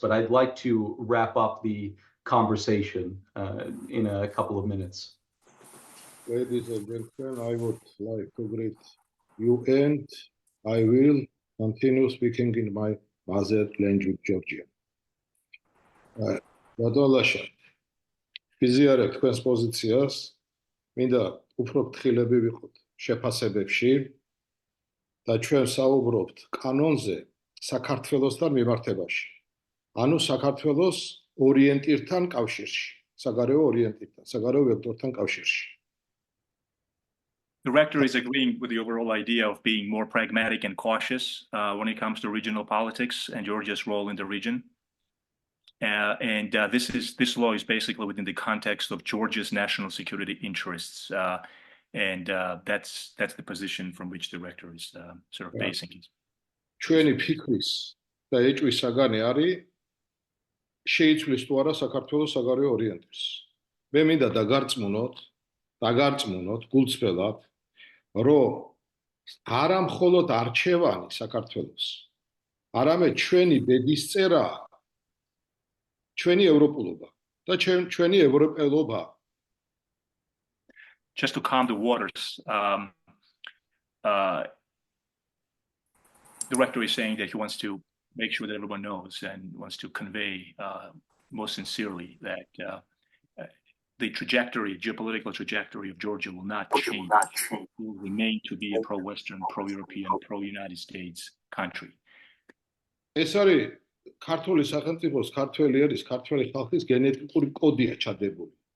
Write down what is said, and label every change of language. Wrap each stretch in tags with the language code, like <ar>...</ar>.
<en>But I'd like to wrap up the conversation in a couple of minutes. Ladies and gentlemen, I would like to greet you, and I will continue speaking in my mother language, Georgian.</en> <ka>Badallasha, ვიზიარებ თქვენს პოზიციას, მინდა უფრო ფრთხილები ვიყოთ შეფასებებში და ჩვენ საუბრობთ კანონზე საქართველოსთან მიმართებაში. ანუ საქართველოს ორიენტირთან კავშირში, საგარეო ორიენტირთან, საგარეო ვექტორთან კავშირში.</ka> <en>The rector is agreeing with the overall idea of being more pragmatic and cautious when it comes to regional politics and Georgia's role in the region. This law is basically within the context of Georgia's national security interests, and that's the position from which the rector is sort of basing it.</en> <ka>ჩვენი ფიქრის და ეჭვის საგანი არის შეიცვლის თუ არა საქართველოს საგარეო ორიენტირს. მე მინდა დაგარწმუნოთ გულწრფელად, რომ არა მხოლოდ არჩევანი საქართველოს, არამედ ჩვენი ბედისწერა, ჩვენი ევროპულობა და ჩვენი ევროპელობა.</ka> <en>Just to calm the waters, the rector is saying that he wants to make sure that everyone knows and wants to convey most sincerely that the geopolitical trajectory of Georgia will not change. It will remain to be a pro-Western, pro-European, pro-United States country.</en> <ka>ეს არის ქართული სახელმწიფოს, ქართველი ერის, ქართველი ხალხის გენეტიკური კოდია ჩადებული.</ka>